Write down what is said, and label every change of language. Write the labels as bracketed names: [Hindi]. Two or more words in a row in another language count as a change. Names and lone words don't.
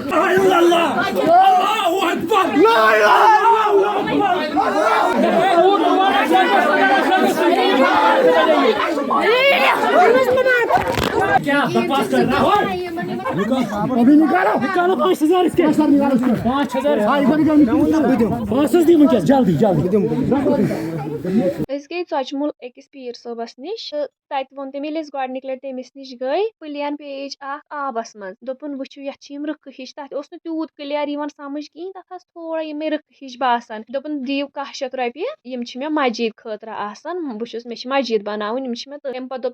[Urdu] کیا بکواس کر رہا ہو ابھی نکالو 5000 اس کے 5000 دی جلدی [Kashmiri] أسۍ گٔے ژۄچمُل أکِس پیٖر صٲبس نِش تہٕ تَتہِ ووٚن تٔمۍ ییٚلہِ أسۍ گۄڈنِکۍ لٹہِ تٔمِس نِش گٔے پٕلین پیج اکھ آبس منٛز دوٚپُن وٕچھِو یتھ چھِ یِم رٕکھٕ ہِش تتھ اوس نہٕ تیوٗت کٕلیر یِوان سمجھ کِہیٖنۍ تتھ ٲس تھوڑا یِمے رٕکھٕ ہِش باسان دوٚپُن دِیِو 100 رۄپیہِ یِم چھِ مےٚ مسجد خٲطرٕ آسان مےٚ چھِ مسجد بناوٕنۍ یِم چھِ مےٚ تمہِ پتہٕ دوٚپ